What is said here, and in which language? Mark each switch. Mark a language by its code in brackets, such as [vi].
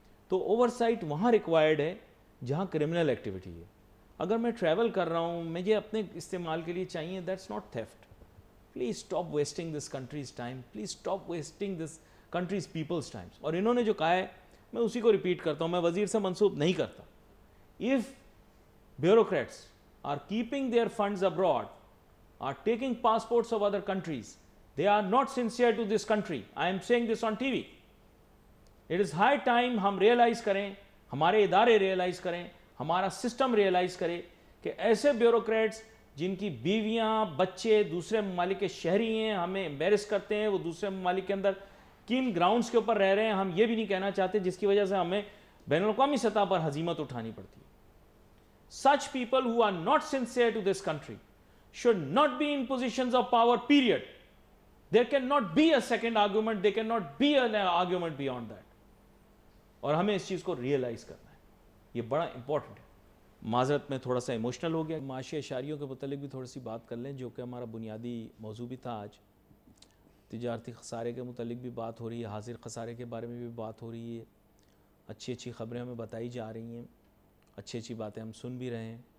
[ur] تو over site وہاں required ہے جہاں کرمنل ایکٹیویٹی ہے. اگر میں ٹریول کر رہا ہوں, مجھے اپنے استعمال کے لیے چاہیے, [en] That's not theft. Please stop wasting this country's time, please stop wasting this country's people's times. [ur] اور انہوں نے جو کہا ہے میں اسی کو ریپیٹ کرتا ہوں, میں وزیر سے منسوب نہیں کرتا. [en] if bureaucrats are keeping their funds abroad, are taking passports of other countries, they are not sincere to this country. I am saying this on TV. It is high time [ur] ہم realise کریں, ہمارے ادارے realise کریں, ہمارا system realise کرے کہ ایسے bureaucrats جن کی بیویاں بچے دوسرے ممالک کے شہری ہیں, ہمیں امبیرس کرتے ہیں, وہ دوسرے ممالک کے اندر کن گراؤنڈز کے اوپر رہ رہے ہیں, ہم یہ بھی نہیں کہنا چاہتے, جس کی وجہ سے ہمیں بین الاقوامی سطح پر ہزیمت اٹھانی پڑتی ہے. [en] Such people who are not sincere to this country should not be in positions of power, period. There cannot be a second argument, there cannot be an argument beyond that. [ur] اور ہمیں اس چیز کو ریئلائز کرنا ہے, یہ بڑا important ہے. معذرت میں تھوڑا سا ایموشنل ہو گیا. معاشی اشاریوں کے متعلق بھی تھوڑی سی بات کر لیں, جو کہ ہمارا بنیادی موضوع بھی تھا آج. تجارتی خسارے کے متعلق بھی بات ہو رہی ہے, حاضر خسارے کے بارے میں بھی بات ہو رہی ہے, اچھی اچھی خبریں ہمیں بتائی جا رہی ہیں, اچھی اچھی باتیں ہم سن بھی رہے ہیں.